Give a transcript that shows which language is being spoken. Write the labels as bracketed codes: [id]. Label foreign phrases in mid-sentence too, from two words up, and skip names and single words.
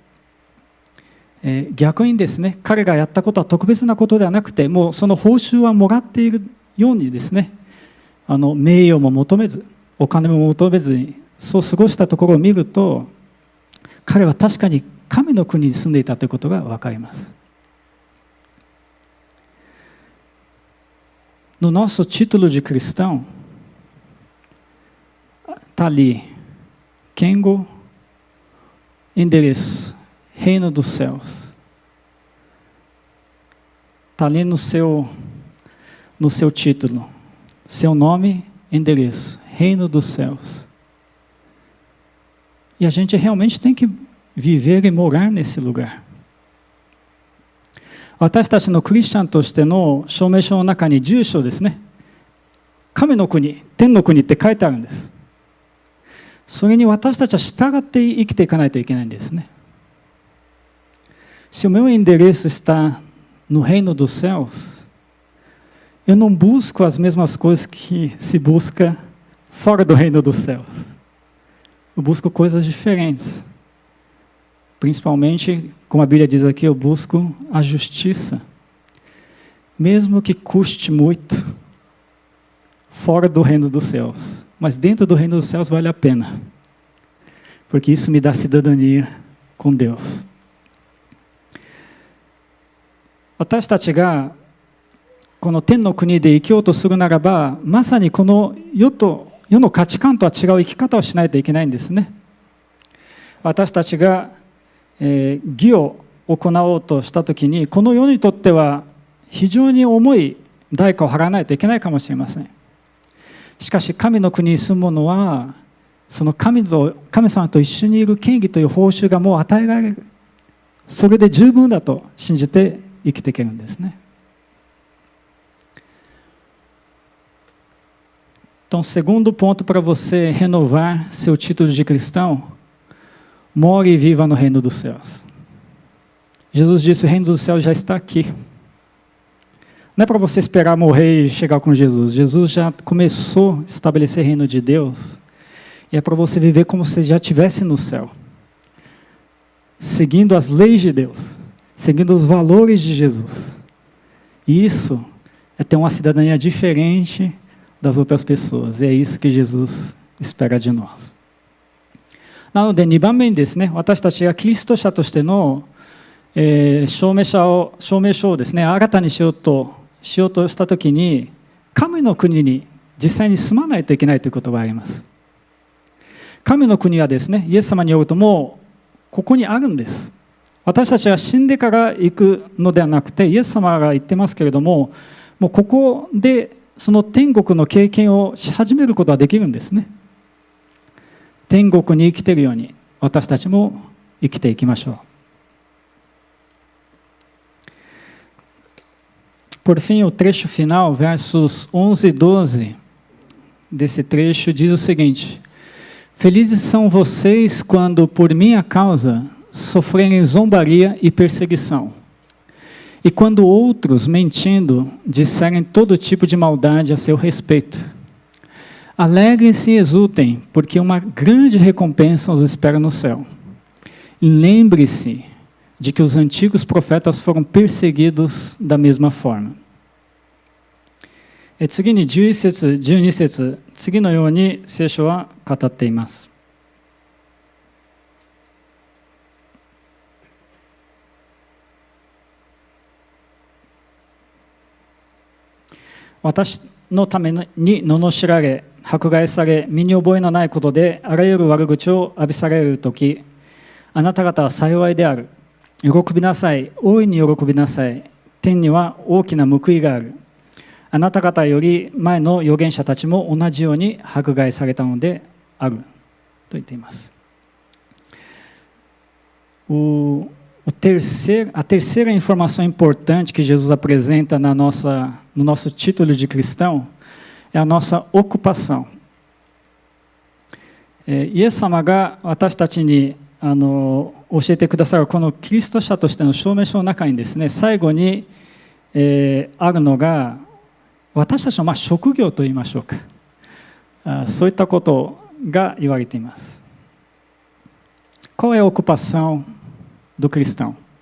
[ja] 逆にですね、彼がやったことは特別なことではなくて、もうその報酬はもらっているようにですね、名誉も求めず、お金も求めずに、そう過ごしたところを見ると、彼は確かに神の国に住んでいたということが分かります。 [pt] No nosso título de cristão, está ali, Kengo, endereço, Reino dos Céus. Está ali no seu título, seu nome, endereço, Reino dos Céus. E a gente realmente tem que viver e morar nesse lugar. [ja] 私たちのクリスチャンとしての証明書の中に住所ですね、神の国、天の国って書いてあるんです。それに私たちは従って生きていかないといけないんですね。 [pt] Se o meu endereço está no reino dos céus, eu não busco as mesmas coisas que se busca fora do reino dos céus. Eu busco coisas diferentes. Principalmente, como a Bíblia diz aqui, eu busco a justiça. Mesmo que custe muito, fora do reino dos céus. mas dentro do reino dos céus vale a pena, porque isso me dá cidadania com Deus. [ja] 私たちがこの天の国で生きようとするならば、まさにこの世の価値観とは違う生き方をしないといけないんですね。私たちが、義を行おうとしたときに、この世にとっては非常に重い代価を払わないといけないかもしれません。しかし神の国に住む者は、その神様と一緒にいる権利という報酬がもう与えられる。それで十分だと信じて生きていけるんですね。 [pt] Então, segundo ponto para você renovar seu título de cristão, more e viva no reino dos céus. Jesus disse: o reino dos céus já está aqui. Não é para você esperar morrer e chegar com Jesus. Jesus já começou a estabelecer o reino de Deus. E é para você viver como se já estivesse no céu. Seguindo as leis de Deus. Seguindo os valores de Jesus. E isso é ter uma cidadania diferente das outras pessoas. E é isso que Jesus espera de nós. [ja] なので2番目にですね、私たちがキリスト者としての、証明書をですね、新たにしようとしたときに、神の国に実際に住まないといけないということがあります。神の国はですね、イエス様によるともうここにあるんです。私たちが死んでから行くのではなくて、イエス様が言ってますけれども、もうここでその天国の経験をし始めることができるんですね。天国に生きているように私たちも生きていきましょう。 [pt] Por fim, o trecho final, versos 11 e 12 desse trecho diz o seguinte: Felizes são vocês quando, por minha causa, sofrerem zombaria e perseguição, e quando outros, mentindo, disserem todo tipo de maldade a seu respeito. Alegrem-se e exultem, porque uma grande recompensa os espera no céu. E lembre-se de que os antigos profetas foram perseguidos da mesma forma. [ja] 次に11節、12節、次のように聖書は語っています。私のために罵られ、迫害され、身に覚えのないことであらゆる悪口を浴びされるとき、あなた方は幸いである。喜びなさい、大いに喜びなさい。天には大きな報いがある。あなた方より前の預言者たちも同じように迫害されたのである。と言っています。 [pt] A terceira informação importante que Jesus apresenta no nosso título de cristão é a nossa ocupação. [ja] イエス様が私たちに教えてくださるこのキリスト者としての証明書の中にですね、最後に、あるのが私たちの職業といいましょうか、そういったことが言われています。 [pt] Qual é a ocupação do cristão?